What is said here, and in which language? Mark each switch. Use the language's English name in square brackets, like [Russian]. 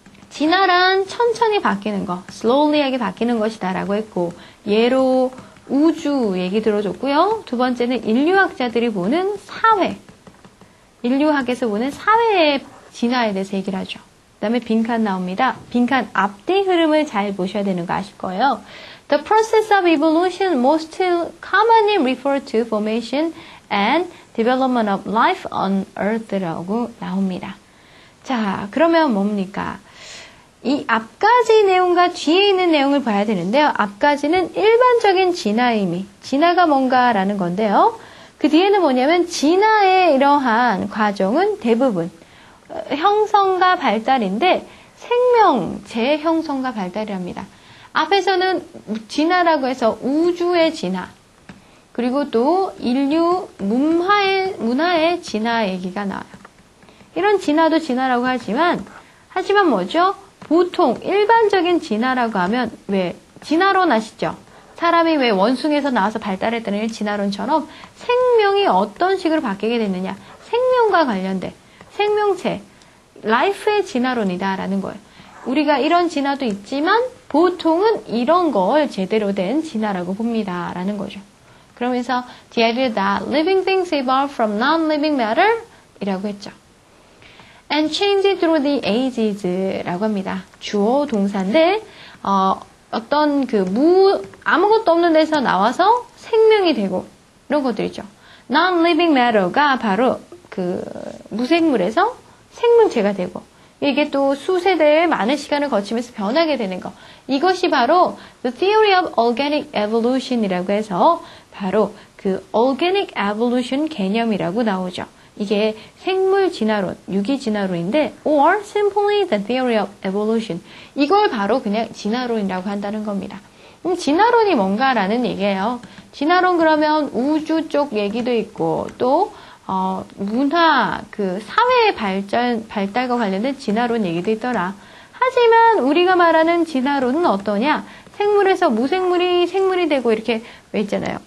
[Korean] 진화란 천천히 바뀌는 거, slowly하게 바뀌는 것이다 라고 했고, 예로 우주 얘기 들어줬고요. 두 번째는 인류학자들이 보는 사회, 인류학에서 보는 사회의 진화에 대해서 얘기를 하죠. 그 다음에 빈칸 나옵니다. 빈칸 앞뒤 흐름을 잘 보셔야 되는 거 아실 거예요. [English] The process of evolution most commonly referred to formation and development of life on Earth [Korean] 라고 나옵니다. 자, 그러면 뭡니까? 이 앞가지 내용과 뒤에 있는 내용을 봐야 되는데요. 앞가지는 일반적인 진화의 의미, 진화가 뭔가라는 건데요. 그 뒤에는 뭐냐면 진화의 이러한 과정은 대부분 형성과 발달인데 생명체 형성과 발달이랍니다. 앞에서는 진화라고 해서 우주의 진화, 그리고 또 인류 문화의 진화 얘기가 나와요. 이런 진화도 진화라고 하지만 뭐죠? 보통 일반적인 진화라고 하면 왜 진화론 아시죠? 사람이 왜 원숭이에서 나와서 발달했다는 진화론처럼 생명이 어떤 식으로 바뀌게 됐느냐? 생명과 관련된 생명체, 라이프의 진화론이다라는 거예요. 우리가 이런 진화도 있지만 보통은 이런 걸 제대로 된 진화라고 봅니다. 라는 거죠. [English] 그러면서 the idea that living things evolve from non-living matter [Korean] 이라고 했죠. [English] and change through the ages [Korean] 라고 합니다. 주어 동사인데 어떤 아무것도 없는 데서 나와서 생명이 되고 이런 것들이죠. [English] non-living matter [Korean] 가 바로 그 무생물에서 생물체가 되고 이게 또 수세대의 많은 시간을 거치면서 변하게 되는 거. 이것이 바로 The Theory of Organic Evolution이라고 해서 바로 그 Organic Evolution 개념이라고 나오죠. 이게 생물 진화론, 유기 진화론인데 [English] or simply the theory of evolution. [Korean] 이걸 바로 그냥 진화론이라고 한다는 겁니다. 진화론이 뭔가라는 얘기예요. 진화론 그러면 우주 쪽 얘기도 있고 또 문화, 그 사회의 발달과 관련된 진화론 얘기도 있더라. 하지만 우리가 말하는 진화론은 어떠냐? 생물에서 무생물이 생물이 되고 이렇게 왜 있잖아요.